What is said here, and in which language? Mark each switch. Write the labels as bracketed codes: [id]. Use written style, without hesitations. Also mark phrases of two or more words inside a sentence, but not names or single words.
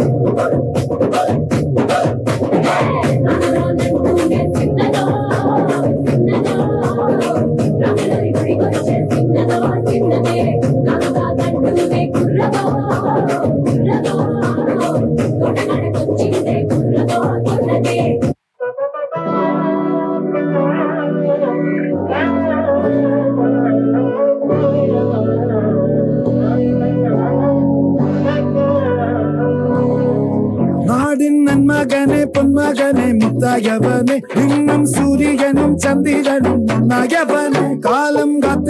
[te] రామంటూనే చిన్నదో చిన్నదో రాములరి గుడికొచ్చే చిన్నదో చిన్నదే రామంటూనే కుర్రదో కుర్రదో తోటకడకొచ్చిందే కుర్రదో కుర్రదే [ta] நாடின் நன்மகனே பொன்மகனே முத்தாயவனே இன்னும் சூரியனும் சந்திரனும் முன்னாயவனே காலம் காத்து